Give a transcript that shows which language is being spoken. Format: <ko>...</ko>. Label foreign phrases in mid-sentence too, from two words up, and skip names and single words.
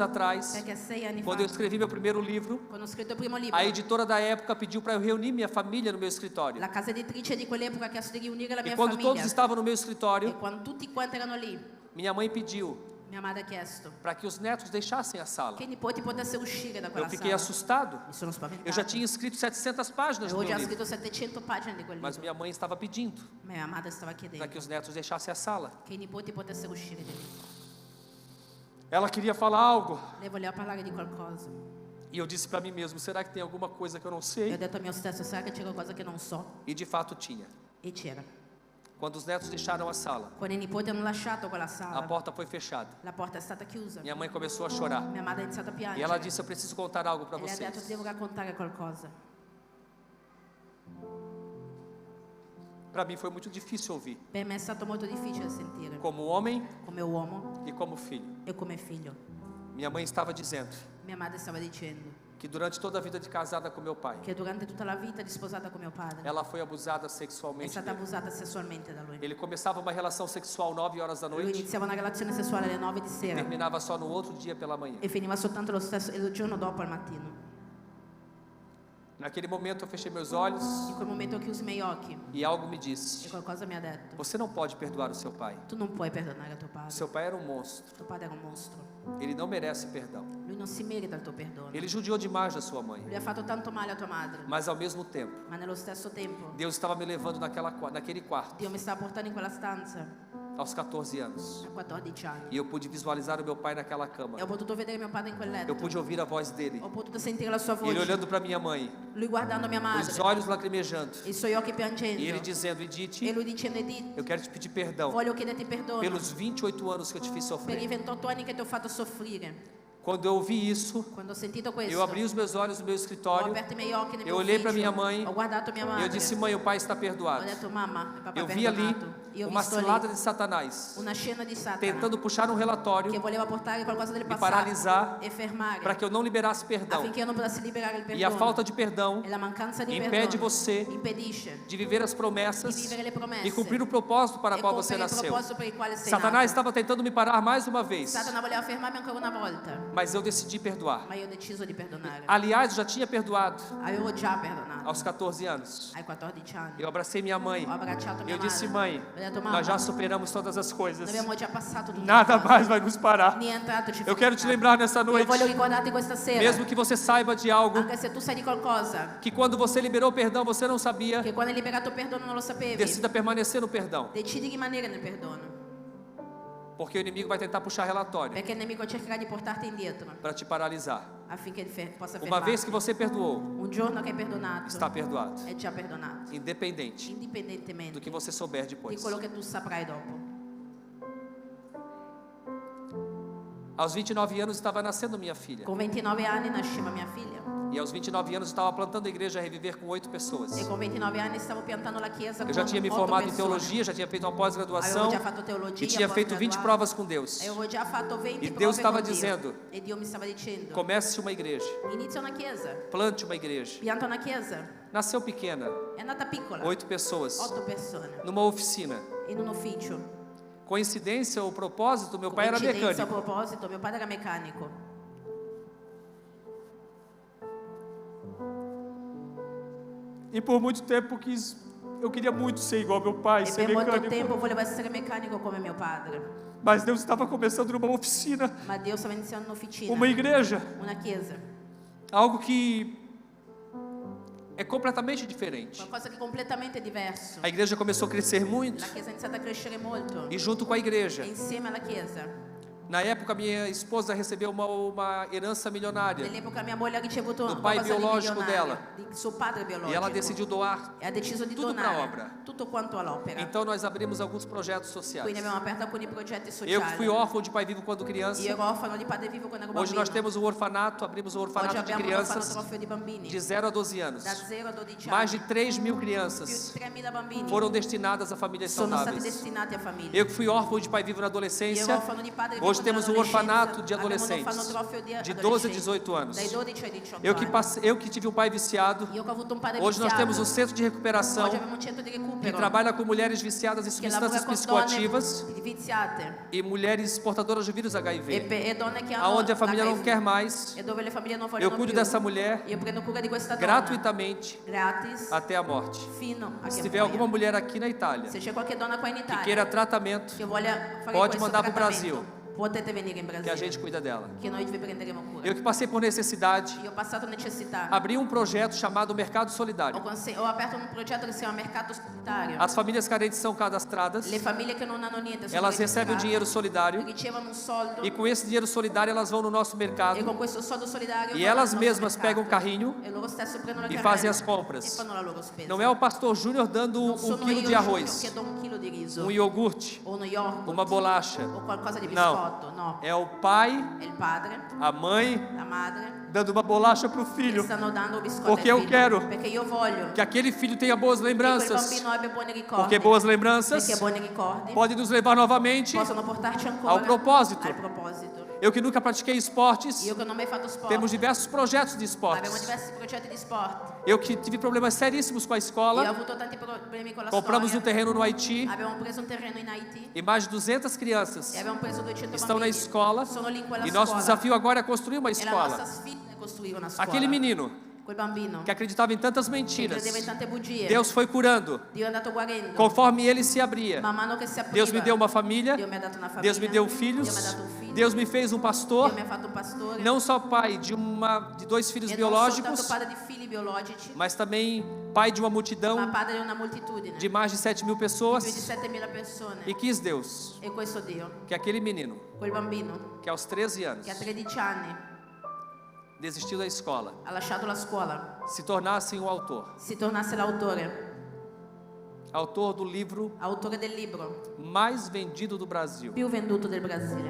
<pt>abusava? atrás,</pt> <it>Perché 6 anni</it> <pt>quando eu</pt> <it>fa,</it> <pt>escrevi meu primeiro livro,</pt> <it>quando ho scritto il primo libro,</it> <pt>a editora da época pediu para eu reunir minha família no meu escritório.</pt> <it>la casa editrice di quell'epoca ha chiesto di riunire la</it> <pt>E</pt> <it>mia</it> <pt>quando</pt> <it>famiglia.</it> <pt>todos estavam no meu</pt> <it>E</it> <pt>escritório,</pt> <it>quando tutti quanti erano lì,</it> <pt>minha mãe pediu</pt> <it>mia madre ha chiesto</it> <pt>para que os netos deixassem a sala.</pt> <it>che i nipoti potessero uscire da</it> <pt>Eu</pt> <it>quella</it> <pt>fiquei</pt> <it>sala.</it> <pt>assustado.</pt> <it>Mi sono</it> <pt>Eu já</pt> <it>spaventata.</it> <pt>tinha escrito 700 páginas no</pt> <it>Avevo</it> <pt>meu</pt> <it>già</it> <pt>livro,</pt> <it>scritto 700 pagine di quel</it> <pt>mas</pt> <it>libro.</it> <pt>minha mãe estava pedindo</pt> <it>Ma mia madre stava</it> <pt>para</pt> <it>chiedendo</it> <pt>que os netos deixassem a sala.</pt> <it>che i nipoti potessero uscire di lì.</it> <pt>Ela queria falar algo</pt> <it>Lei voleva parlare di qualcosa.</it> <pt>e eu disse para mim mesmo: será que tem alguma coisa que eu não</pt> <it>E ho</it> <pt>sei?</pt> <it>detto a me stesso, sarà che c'è qualcosa che non so?</it> <pt>E de fato tinha.</pt> <it>E c'era.</it> <pt>Quando os netos deixaram a sala,</pt> <it>Quando i nipoti hanno lasciato quella</it> <pt>a</pt> <it>sala,</it> <pt>porta foi fechada.</pt> <it>la porta è stata chiusa.</it> <pt>Minha mãe começou a chorar.</pt> <it>Mia madre ha iniziato a</it> <pt>E</pt> <it>piangere.</it> <pt>ela disse: eu preciso contar algo para</pt> <it>E lei ha detto,</it> <pt>vocês.</pt> <it>devo raccontare qualcosa.</it> <pt>Para mim foi muito difícil ouvir,</pt> <it>Per me è stato molto difficile sentire,</it> <pt>como homem</pt> <it>come uomo</it> <pt>e como filho.</pt> <it>e come figlio.</it> <pt>Minha mãe estava dizendo</pt> <it>Mia madre stava dicendo</it> <pt>que durante toda a vida de casada com meu pai,</pt> <it>che durante tutta la vita di sposata con mio padre</it> <pt>ela foi abusada</pt> <it>è</it> <pt>sexualmente</pt> <it>stata</it> <pt>dele.</pt> <it>abusata sessualmente da lui.</it> <pt>Ele começava uma relação sexual 9 horas da</pt> <it>Lui</it> <pt>noite,</pt> <it>iniziava una relazione sessuale alle 9 di sera</it> <pt>terminava só no outro dia pela manhã.</pt> <it>e finiva soltanto il giorno dopo al mattino.</it> <pt>Naquele momento eu fechei meus olhos</pt> <it>In quel momento ho chiuso i miei occhi</it> <pt>e algo me</pt> <it>e</it> <pt>disse:</pt> <it>qualcosa mi ha detto:</it> <pt>você não pode perdoar o seu pai.</pt> <it>tu non puoi perdonare tuo padre.</it> <pt>Seu pai era um monstro.</pt> <it>Tuo padre era un mostro.</it> <pt>Ele não merece perdão.</pt> <it>Lui non si merita il tuo perdono.</it> <pt>Ele judiou demais da sua mãe.</pt> <it>Lui ha fatto tanto male a tua madre,</it> <pt>Mas ao mesmo tempo,</pt> <it>ma nello stesso tempo</it> <pt>Deus estava me levando naquele quarto</pt> <it>Dio mi stava portando in quella stanza</it> <pt>aos 14 anos.</pt> <it>a 14 anni</it> <pt>E eu pude visualizar o meu pai naquela cama.</pt> <it>e ho potuto vedere mio padre in quel</it> <pt>Eu</pt> <it>letto.</it> <pt>pude ouvir a voz dele.</pt> <it>Ho potuto sentire la sua</it> <pt>E ele</pt> <it>voce,</it> <pt>olhando para minha mãe,</pt> <it>lui guardando mia madre,</it> <pt>os olhos lacrimejando.</pt> <it>i suoi occhi piangendo</it> <pt>E ele dizendo:</pt> <it>e Edith, lui dicendo: Edith,</it> <pt>eu quero te pedir perdão</pt> <it>voglio chiederti perdono</it> <pt>pelos 28 anos que eu te fiz</pt> <it>per i</it> <pt>sofrer.</pt> <it>28 anni che ti ho fatto soffrire.</it> <pt>Quando eu ouvi isso,</pt> <it>Quando ho sentito questo,</it> <pt>eu abri os meus olhos no meu</pt> <it>ho</it> <pt>escritório.</pt> <it>aperto i miei occhi nel</it> <pt>Eu</pt> <it>mio</it> <pt>olhei para</pt> <it>ufficio,</it> <pt>minha mãe</pt> <it>ho guardato mia</it> <pt>E</pt> <it>madre,</it> <pt>eu disse: mãe, o pai está</pt> <it>ho</it> <pt>perdoado.</pt> <it>detto: mamma, il papà</it> <pt>Eu</pt> <it>è</it> <pt>vi ali</pt> <it>perdonato. Io ho</it> <pt>uma</pt> <it>visto</it> <pt>cilada</pt> <it>lì</it> <pt>de Satanás</pt> <it>una scena di Satana</it> <pt>tentando puxar um relatório</pt> <it>che voleva portare qualcosa del</it> <pt>me</pt> <it>passato</it> <pt>paralisar</pt> <it>e fermare</it> <pt>para que eu não liberasse perdão.</pt> <it>affinché io non potessi liberare il</it> <pt>E a</pt> <it>perdono.</it> <pt>falta de perdão</pt> <it>E la mancanza di</it> <pt>impede</pt> <it>perdono</it> <pt>você</pt> <it>impedisce</it> <pt>de viver as promessas</pt> <it>di vivere le promesse</it> <pt>e cumprir o propósito para</pt> <it>e</it> <pt>o qual você</pt> <it>compiere il</it> <pt>nasceu.</pt> <it>proposito per il quale sei</it> <pt>Satanás</pt> <it>nato.</it> <pt>estava tentando me parar mais uma vez,</pt> <it>Satana voleva fermarmi ancora una volta,</it> <pt>mas eu decidi perdoar.</pt> <it>ma io ho deciso di perdonare.</it> <pt>Aliás, eu já tinha perdoado</pt> <it>Avevo già perdonato</it> <pt>aos 14 anos.</pt> <it>ai 14 anni.</it> <pt>Eu abracei minha mãe.</pt> <it>Ho abbracciato mia</it> <pt>Eu disse:</pt> <it>madre.</it> <pt>mãe,</pt> <it>Ho detto: mamma,</it> <pt>nós já superamos todas as</pt> <it>noi</it> <pt>coisas.</pt> <it>abbiamo già passato tutto.</it> <pt>Nada mais vai nos parar.</pt> <it>Nient'altro ci</it> <pt>Eu quero te lembrar nessa</pt> <it>Io</it> <pt>noite,</pt> <it>voglio ricordarti questa sera,</it> <pt>mesmo que você saiba de algo</pt> <it>anche se tu sai di qualcosa,</it> <pt>que quando você liberou o perdão você não sabia,</pt> <it>che quando hai liberato il perdono non lo sapevi,</it> <pt>decida permanecer no perdão,</pt> <it>decidi di rimanere nel perdono,</it> <pt>porque o inimigo vai tentar puxar relatório</pt> <it>perché il nemico cercherà di portarti indietro</it> <pt>para te paralisar.</pt> <it>affinché possa</it> <pt>Uma vez que</pt> <it>fermarti.</it> <pt>você perdoou,</pt> <it>Un giorno che hai perdonato,</it> <pt>está perdoado,</pt> <it>è già perdonato,</it> <pt>independente do</pt> <it>indipendentemente</it> <pt>que você souber</pt> <it>di</it> <pt>depois.</pt> <it>quello che tu saprai dopo.</it> <pt>Aos 29 anos estava nascendo minha filha,</pt> <it>Con 29 anni nasceva mia figlia</it> <pt>e aos 29 anos estava plantando a igreja a Reviver com 8 pessoas.</pt> <it>e con 29 anni stavo piantando la chiesa</it> <pt>Eu</pt> <it>con</it> <pt>já tinha me</pt> <it>8</it> <pt>formado em</pt> <it>persone.</it> <pt>teologia, já tinha feito uma</pt> <it>Avevo</it> <pt>pós-graduação</pt> <it>già fatto teologia,</it> <pt>e tinha feito 20</pt> <it>pós-graduato.</it> <pt>provas com Deus.</pt> <it>Avevo già fatto 20</it> <pt>E</pt> <it>prove</it> <pt>Deus estava</pt> <it>con Dio.</it> <pt>dizendo:</pt> <it>E Dio mi stava dicendo:</it> <pt>comece uma igreja,</pt> <it>inizia una chiesa,</it> <pt>plante uma igreja.</pt> <it>pianta una chiesa.</it> <pt>Nasceu pequena,</pt> <it>È nata piccola,</it> <pt>8 pessoas,</pt> <it>8 persone,</it> <pt>numa oficina.</pt> <it>in un ufficio.</it> <pt>Coincidência ou propósito, meu pai era</pt> <it>Coincidenza a</it> <pt>mecânico.</pt> <it>proposito, mio padre era meccanico.</it> <pt>E por muito tempo eu queria muito ser igual meu pai,</pt> <it>E</it> <pt>ser</pt> <it>per molto</it> <pt>mecânico.</pt> <it>tempo volevo essere meccanico come mio padre.</it> <pt>Mas Deus estava começando numa oficina,</pt> <it>Ma Dio stava iniziando un'officina,</it> <pt>uma igreja,</pt> <it>una chiesa,</it> <pt>algo que é completamente diferente.</pt> <it>qualcosa che è completamente diverso.</it> <pt>A igreja começou a crescer muito</pt> <it>La chiesa ha iniziato a crescere molto</it> <pt>e junto com a igreja,</pt> <it>e insieme alla chiesa</it> <pt>Na época, minha esposa recebeu uma herança milionária</pt> <it>Nell'epoca mia moglie ha ricevuto</it> <pt>do pai</pt> <it>qualcosa di biologico milionario,</it> <pt>dela.</pt> <it>di suo padre biologico.</it> <pt>E ela decidiu doar</pt> <it>E ha deciso di</it> <pt>tudo para a obra.</pt> <it>donare tutto quanto all'opera.</it> <pt>Então nós abrimos alguns projetos sociais.</pt> <it>Quindi abbiamo aperto alcuni progetti sociali.</it> <pt>Eu que fui órfão de pai vivo quando criança.</pt> <it>Io ero orfano di padre vivo quando ero bambino.</it> <pt>Hoje nós temos um orfanato, abrimos um</pt> <it>Oggi</it> <pt>orfanato de</pt> <it>abbiamo un</it> <pt>crianças</pt> <it>orfanotrofio di bambini</it> <pt>de 0 a 12 anos.</pt> <it>da 0 a 12</it> <pt>Mais de</pt> <it>anni. 3.000 Più</it> <pt>crianças</pt> <it>di 3.000 bambini</it> <pt>foram destinadas a famílias</pt> <it>sono stati</it> <pt>saudáveis.</pt> <it>destinati a famiglie.</it> <pt>Eu que fui órfão de pai vivo na</pt> <it>Io ero</it> <pt>adolescência,</pt> <it>orfano di padre vivo</it> <pt>hoje temos um</pt> <it>nell'adolescenza.</it> <pt>orfanato de</pt> <it>Abbiamo un</it> <pt>adolescentes</pt> <it>orfanotrofio</it> <pt>de 12 a</pt> <it>adolescenti,</it> <pt>18 anos.</pt> <it>dai 12 ai 18</it> <pt>Eu</pt> <it>anni.</it> <pt>que tive um pai viciado,</pt> <it>Io che ho avuto un padre</it> <pt>hoje nós</pt> <it>viziato.</it> <pt>temos um centro de recuperação</pt> <it>Oggi abbiamo un centro di</it> <pt>que</pt> <it>recupero</it> <pt>trabalha com mulheres viciadas em</pt> <it>che lavora</it> <pt>substâncias</pt> <it>con</it> <pt>psicoativas</pt> <it>donne viziate</it> <pt>e mulheres portadoras de vírus</pt> <it>e HIV. donne che hanno</it> <pt>Aonde a família não</pt> <it>l'HIV,</it> <pt>quer mais,</pt> <it>e dove le famiglie non</it> <pt>eu</pt> <it>vogliono</it> <pt>cuido</pt> <it>più.</it> <pt>dessa mulher</pt> <it>Io prendo cura di questa donna</it> <pt>gratuitamente</pt> <it>gratis</it> <pt>até a morte.</pt> <it>fino a</it> <pt>Se</pt> <it>che</it> <pt>tiver</pt> <it>muoia.</it> <pt>alguma mulher aqui na Itália</pt> <it>Se c'è qualche donna qua in</it> <pt>que</pt> <it>Italia</it> <pt>queira tratamento,</pt> <it>che voglia fare</it> <pt>pode</pt> <it>questo</it> <pt>mandar pro</pt> <it>trattamento,</it> <pt>Brasil,</pt> <it>potete venire in</it> <pt>que a</pt> <it>Brasile,</it> <pt>gente cuida dela.</pt> <it>che noi vi prenderemo cura.</it> <pt>Eu que passei por necessidade,</pt> <it>Io ho passato necessità,</it> <pt>abri um projeto chamado Mercado Solidário.</pt> <it>ho aperto un progetto che si chiama Mercato Solidario.</it> <pt>As famílias carentes são cadastradas,</pt> <it>Le famiglie che non hanno niente sono</it> <pt>elas recebem o</pt> <it>registrate,</it> <pt>dinheiro solidário</pt> <it>ricevono un soldo</it> <pt>e com esse dinheiro solidário elas vão no nosso</pt> <it>e</it> <pt>mercado</pt> <it>con questo soldo solidario</it> <pt>e</pt> <it>vanno</it> <pt>elas</pt> <it>al nostro</it> <pt>mesmas</pt> <it>mercato.</it> <pt>pegam o carrinho</pt> <it>E loro stesse prendono la</it> <pt>e</pt> <it>carrella</it> <pt>fazem as</pt> <it>e</it> <pt>compras.</pt> <it>fanno la loro spesa.</it> <pt>Não é o pastor Júnior dando</pt> <it>Non</it> <pt>um</pt> <it>sono</it> <pt>quilo</pt> <it>io</it> <pt>de</pt> <it>Giulio</it> <pt>arroz,</pt> <it>che do un chilo di riso</it> <pt>um iogurte,</pt> <it>o uno yogurt</it> <pt>uma bolacha.</pt> <it>o qualcosa di</it> <pt>Não.</pt> <it>biscotto, no.</it> <pt>É o pai,</pt> <it>È il padre,</it> <pt>a mãe,</pt> <it>la madre</it> <pt>dando uma bolacha para o</pt> <it>che</it> <pt>filho.</pt> <it>stanno dando biscotti</it> <pt>Porque</pt> <it>al</it> <pt>eu</pt> <it>figlio.</it> <pt>quero</pt> <it>Perché io voglio</it> <pt>Que aquele filho tenha boas</pt> <it>che quel</it> <pt>lembranças.</pt> <it>bambino abbia buoni ricordi.</it> <pt>Porque boas lembranças</pt> <it>Perché buoni ricordi</it> <pt>podem nos levar novamente.</pt> <it>possono portarci ancora</it> <pt>ao propósito.</pt> <it>al proposito.</it> <pt>Eu que nunca pratiquei esportes,</pt> <it>Io che non ho mai fatto sport,</it> <pt>temos diversos projetos de</pt> <it>abbiamo</it> <pt>esportes.</pt> <it>diversi progetti di sport.</it> <pt>Eu que tive problemas seríssimos com a</pt> <it>Io ho</it> <pt>escola,</pt> <it>avuto tanti problemi con la</it> <pt>compramos um</pt> <it>storia.</it> <pt>terreno no Haiti</pt> <it>Abbiamo preso un terreno in Haiti</it> <pt>e mais de 200 crianças</pt> <it>e abbiamo preso 200</it> <pt>estão na</pt> <it>bambini.</it> <pt>escola</pt> <it>Sono lì in quella</it> <pt>e nosso</pt> <it>scuola.</it> <pt>desafio agora é construir uma</pt> <it>E la nostra</it> <pt>escola.</pt> <it>sfida è costruire una scuola.</it> <pt>Aquele menino</pt> <it>Quel bambino</it> <pt>que acreditava em tantas</pt> <it>che</it> <pt>mentiras,</pt> <it>credeva in tante bugie.</it> <pt>Deus foi curando.</pt> <it>Dio è andato guarendo.</it> <pt>Conforme ele se abria,</pt> <it>Man mano che si apriva,</it> <pt>Deus me deu uma família,</pt> <it>Dio mi ha dato una famiglia.</it> <pt>Deus me deu</pt> <it>Dio</it> <pt>filhos,</pt> <it>mi ha dato un figlio.</it> <pt>Deus me fez um pastor,</pt> <it>Dio mi ha fatto un pastore.</it> <pt>não só pai de dois filhos</pt> <it>E non soltanto</it> <pt>biológicos,</pt> <it>padre di figli biologici,</it> <pt>mas também pai de uma</pt> <it>ma</it> <pt>multidão</pt> <it>padre di una moltitudine</it> <pt>de mais de 7.000</pt> <it>più di</it> <pt>pessoas.</pt> <it>7.000 persone.</it> <pt>E quis Deus</pt> <it>E questo Dio,</it> <pt>que aquele menino,</pt> <it>quel bambino</it> <pt>que aos 13 anos</pt> <it>che a 13 anni</it> <pt>desistiu da escola,</pt> <it>ha lasciato la scuola,</it> <pt>se tornasse um autor,</pt> <it>si tornasse l'autore,</it> <pt>autor do livro</pt> <it>autore del libro</it> <pt>mais vendido do Brasil,</pt> <it>più venduto del Brasile.</it>